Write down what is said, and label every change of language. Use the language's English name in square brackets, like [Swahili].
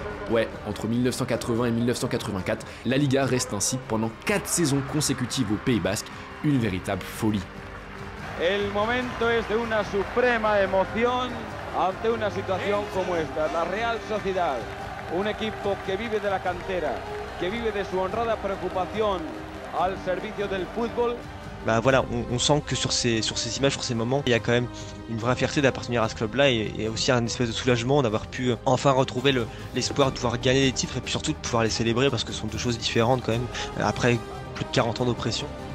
[French] Ouais, entre 1980 et 1984, la Liga reste ainsi pendant 4 saisons consécutives au Pays Basque, une véritable folie. [Spanish] El momento es de una suprema emoción ante una situación como esta. La Real Sociedad, un equipo que vive de la cantera, que vive de su honrada preocupación al servicio del fútbol. [French] Bah voilà, on sent que sur ces images, sur ces moments, il y a quand même une vraie fierté d'appartenir à ce club-là et aussi un espèce de soulagement d'avoir pu enfin retrouver l'espoir de pouvoir gagner des titres et puis surtout de pouvoir les célébrer parce que ce sont deux choses différentes quand même, après plus de 40 ans d'oppression.